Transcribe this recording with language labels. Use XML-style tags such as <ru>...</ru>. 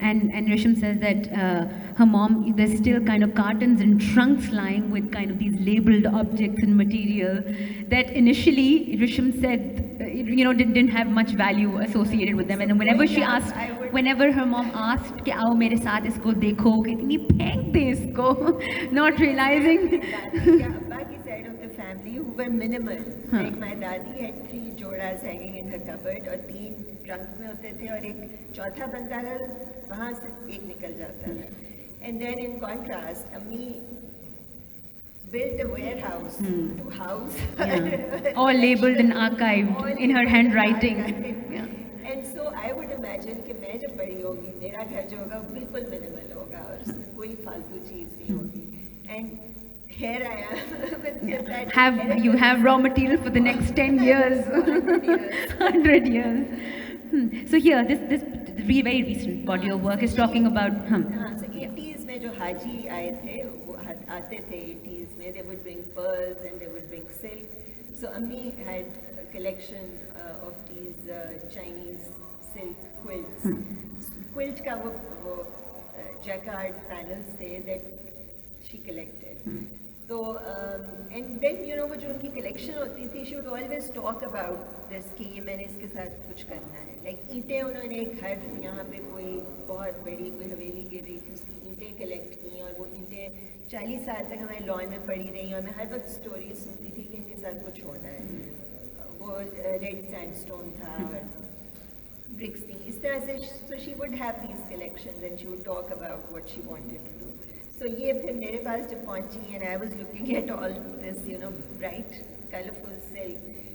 <en>Yeah, and Risham says that her mom, there's still kind of cartons and trunks lying with kind of these labeled objects and material that initially Risham said, didn't have much value associated with them. And then whenever she asked, whenever her mom asked</en> <hi>कि आओ मेरे साथ इसको देखो, कितनी फेंक दे इसको,</hi> <en>not realizing. Baaki side of the family who were minimal. Like my dadi had 3 jodas hanging in her cupboard,</en> <hi>और 3 trunk में होते थे, और एक चौथा बनता था, वहाँ से एक निकल जाता था.</hi> <en>And then in contrast, Ammi built a warehouse to house. All labeled and archived all in her labeled and handwriting. archived. Yeah. And so I would imagine</en> <hi>कि मैं जब बड़ी होगी, मेरा घर जो होगा वो बिल्कुल minimal होगा, और उसमें कोई फालतू चीज़ नहीं होगी.</hi> <en>And here I am with that. You have raw material for the next 10 years, 100 years. So here, this very recent body of work is talking about.</en> <hi>हाँ, so 80s में जो हाजी आए थे, वो आते थे 80s में,</hi> <en>they would bring pearls and they would bring silk. So Ammi had a collection of these Chinese silk quilts. Quilt</en> <hi>का वो</hi> <en>jacquard panels थे that she collected. So and then</en> <hi>वो जो उनकी collection होती थी,</hi> <en>she would always talk about this</en> <hi>कि ये मैंने इसके साथ कुछ करना है. Like ईंटें उन्होंने एक घर यहाँ पे कोई बहुत बड़ी कोई हवेली गिर रही थी, उसकी ईंटें कलेक्ट की, और वो ईंटें 40 साल तक हमारे लॉन में पड़ी रही, और मैं हर वक्त स्टोरी सुनती थी कि इनके साथ कुछ होना है. वो रेड सैंडस्टोन था और ब्रिक्स थी, इस तरह से.</hi> <en>So she would have these collections, and she would talk about what she wanted to do. So</en> <hi>ये फिर मेरे पास जब पहुंची,</hi> <en>and I was looking at all this, bright, colorful silk.</en>